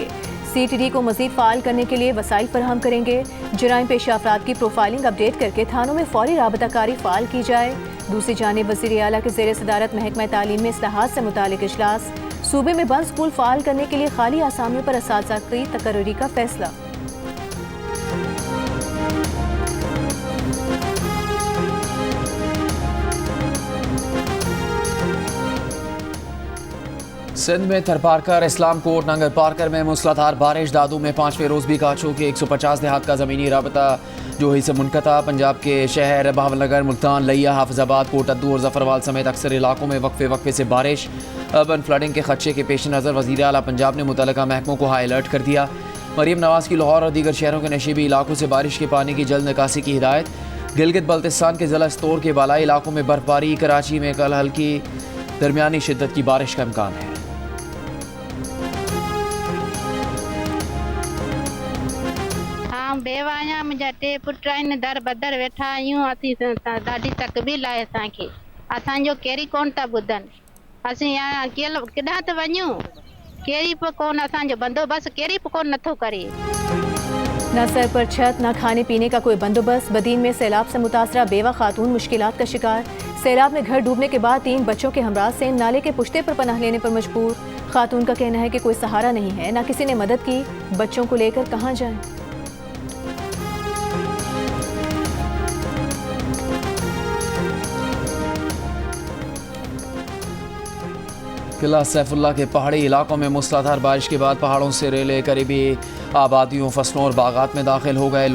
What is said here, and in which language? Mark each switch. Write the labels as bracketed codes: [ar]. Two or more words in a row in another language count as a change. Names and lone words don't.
[ur] CTD کو مزید فعال کرنے کے لیے وسائل فراہم کریں گے. جرائم پیشہ افراد کی [en] profiling update [ur] کر کے تھانوں میں فوری رابطہ کاری فعال کی جائے. دوسری جانب وزیر اعلیٰ کے زیر صدارت محکمہ تعلیم میں اصلاحات سے متعلق اجلاس. صوبے میں بند سکول فعال کرنے کے لیے خالی آسامیوں پر اساتذہ کی تقرری کا فیصلہ. سندھ میں تھرپارکر، اسلام کوٹ، ننگر پارکر میں موسلادھار بارش. دادو میں 5ویں روز بھی کاچھو کے 150 دیہات کا زمینی رابطہ جو ہی سے منقطع. پنجاب کے شہر بہاولنگر، ملتان، لیہ، حافظ آباد، کوٹ ادو اور ظفروال سمیت اکثر علاقوں میں وقفے سے بارش. [en] urban flooding [ur] کے خدشے کے پیش نظر وزیر اعلیٰ پنجاب نے متعلقہ محکموں کو [en] high alert [ur] کر دیا. مریم نواز کی لاہور اور دیگر شہروں کے نشیبی علاقوں سے بارش کے پانی کی جلد نکاسی کی ہدایت. گلگت بلتستان کے ضلع استور کے بالائی علاقوں میں برفباری۔ کراچی میں کل ہلکی درمیانی شدت کی بارش کا امکان ہے. [sd] बेवाया मुंहिंजा टे पुट आहिनि, दर बदर वेठा आहियूं। असीं ॾाढी तकलीफ़ आहे असांखे। असांजो कहिड़ी कोन था ॿुधनि। असीं केॾांहुं त वञूं, कहिड़ी बि कोन असांजो बंदोबस्त कहिड़ी बि कोन नथो करे। [ur] نہ سر پر چھت، نہ کھانے پینے کا کوئی بندوبست. بدین میں سیلاب سے متاثرہ بیوہ خاتون مشکلات کا شکار۔ سیلاب میں گھر ڈوبنے کے بعد 3 بچوں کے ہمراہ سے نالے کے پشتے پر پناہ لینے پر مجبور. خاتون کا کہنا ہے کہ کوئی سہارا نہیں ہے، نہ کسی نے مدد کی. بچوں کو لے کر کہاں جائیں? قلعہ سیف اللہ کے پہاڑی علاقوں میں موسلادھار بارش کے بعد پہاڑوں سے ریلے قریبی آبادیوں، فصلوں اور باغات میں داخل ہو گئے.